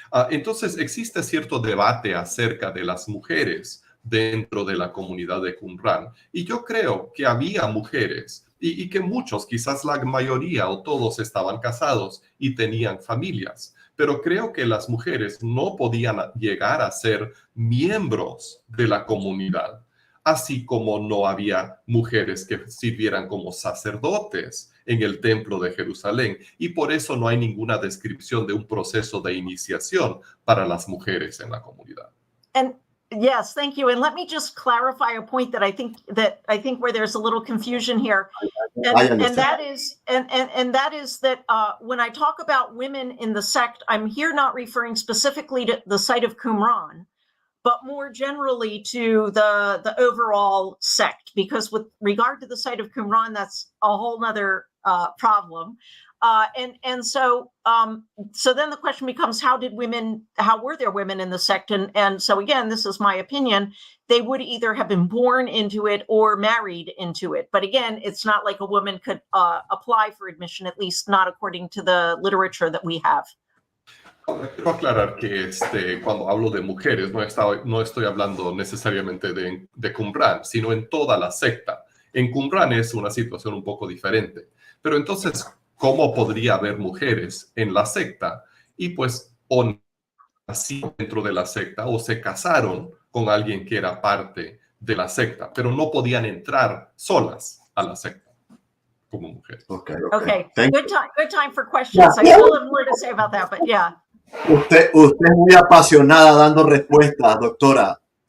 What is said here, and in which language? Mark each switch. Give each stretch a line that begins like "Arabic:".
Spanish: Entonces existe cierto debate acerca de las mujeres dentro de la comunidad de Qumran, y yo creo que había mujeres y que muchos, quizás la mayoría o todos, estaban casados y tenían familias, pero creo que las mujeres no podían llegar a ser miembros de la comunidad, así como no había mujeres que sirvieran como sacerdotes en el templo de Jerusalén, y por eso no hay ninguna descripción de un proceso de iniciación para las mujeres en la comunidad.
English: And yes, thank you. And let me just clarify a point that I think where there's a little confusion here, and that is that when I talk about women in the sect, I'm here not referring specifically to the site of Qumran, but more generally to the overall sect, because with regard to the site of Qumran, that's a whole nother problem. So then the question becomes, how were there women in the sect? And so again, this is my opinion, they would either have been born into it or married into it. But again, it's not like a woman could apply for admission, at least not according to the literature that we have.
Spanish: Quiero aclarar que cuando hablo de mujeres, no estoy hablando necesariamente de Qumran, sino en toda la secta. En Qumran es una situación un poco diferente. Pero entonces, ¿cómo podría haber mujeres en la secta? Y pues, o nacieron dentro de la secta o se casaron con alguien que era parte de la secta, pero no podían entrar solas a la secta como mujeres.
English: Okay. Good time for questions. I still have more to say about that, but yeah.
Spanish: Usted es muy apasionada dando respuestas, doctora.